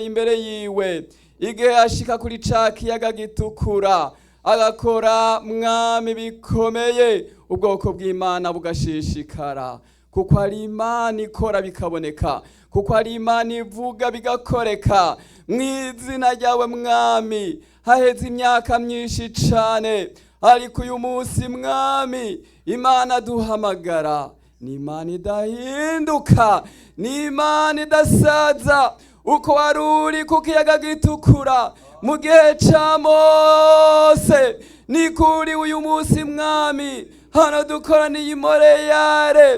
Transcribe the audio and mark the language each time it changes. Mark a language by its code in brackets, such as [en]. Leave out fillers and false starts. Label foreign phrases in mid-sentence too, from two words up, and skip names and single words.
[rn] imbere yiwe igihe yashika kuri ca kiyaga gitukura agakora mwami bikomeye ubwoko bw'Imana bugashishikara kuko ari Imana ikora bikaboneka kuko ari Imana ivuga bigakoreka mw'izina ryawe mwami haheze imyaka myinshi cane ariko uyu munsi mwami Imana duhamagara ni Imana idahinduka, ni Imana idasaza. Uko wari uri ku kiyaga gitukura mu gihe cya Mose, ni kuri uyu munsi mwami hano dukoraniye i Moreyare.